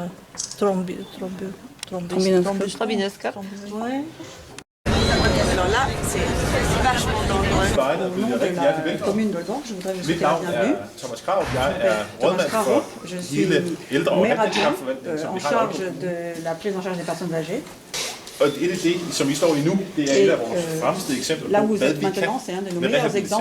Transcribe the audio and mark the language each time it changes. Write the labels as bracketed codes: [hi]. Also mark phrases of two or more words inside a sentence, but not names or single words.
[fr] Trombinoscope. Ouais. Alors là, c'est vachement dangereux. Au nom de la commune de Lorge, je voudrais vous souhaiter la bienvenue. Thomas Krarup, Thomas Krarup, je suis maire adjoint en charge de la prise en charge des personnes âgées. [da] Og et af det, som vi står i nu, det er et af vores fremste eksempler [fr] Là [da] på, [fr] où vous [da] hvad [fr] êtes [da] vi kan [fr] maintenant, c'est un de nos [da] med [fr] meilleurs [da] rehabilitering.